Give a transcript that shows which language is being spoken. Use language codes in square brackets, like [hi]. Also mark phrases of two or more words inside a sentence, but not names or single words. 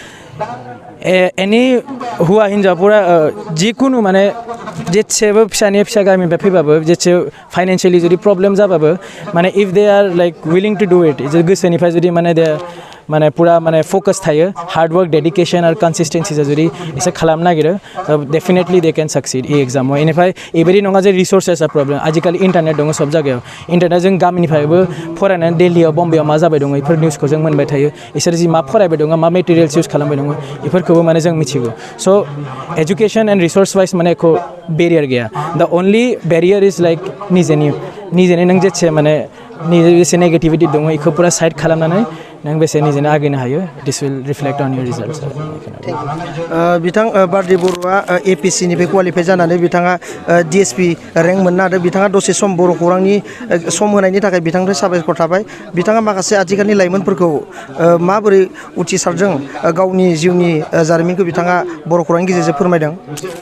[brx] एनि हौवा हिन्जाव पुरा जिखुनु माने जेसेबो फिसा गामिनिफ्राय फैबाबो जेसे फाइनेन्सियेलि जुदि प्रब्लेम जाबाबो माने [en] if they are like willing to do it [brx] गोसोनिफ्राय जुदि माने दे माने पुरा माने फोकस थायो [en] hardwork dedication [brx] आरो कन्सिस्टेन्सिजों जुदि एसे खालामनो नागिरो [en] definitely they can succeed [brx] एग्जामाव इनिफ्राय एबायदि नङा जे [en] resources problem [brx] आजिखालि इन्टारनेट दङ सब जायगायाव इन्टारनेट जों गामिनिफ्रायबो फरायनानै दिल्लीयाव बम्बेआव मा जाबाय दङ बेफोर निउसखौ जों मोनबाय थायो इसोर जि मा फरायबाय दङ मा [en] materials use [brx] खालामबाय दङ बेफोरखौबो माने जों मिथिगौ स' [en] education and resource wise [brx] माने एख' बेरियार गैया [en] the only barrier is like [brx] निजेनि नों जेसे माने जेसे नेगेटिभिटि दङ बेखौ पुरा साइड खालामनानै नों बेसे निजेनो आगैनो हायो [en] this will reflect on your results [brx] बिथां बारदे बर'आ APSC निफ्राय क्वालिफाइ जानानै बिथाङा DSP रेंक मोननो हादों बिथाङा दसे सम बर' खौरांनि सम होनायनि थाखाय बिथांनिफ्राय साबायखर थाबाय बिथाङा माखासे आथिखालनि लाइमोनफोरखौ माबोरै उथ्रिसारदों गावनि जिउनि जारिमिनखौ बिथाङा बर' खौरांनि गेजेरजों फोरमायदों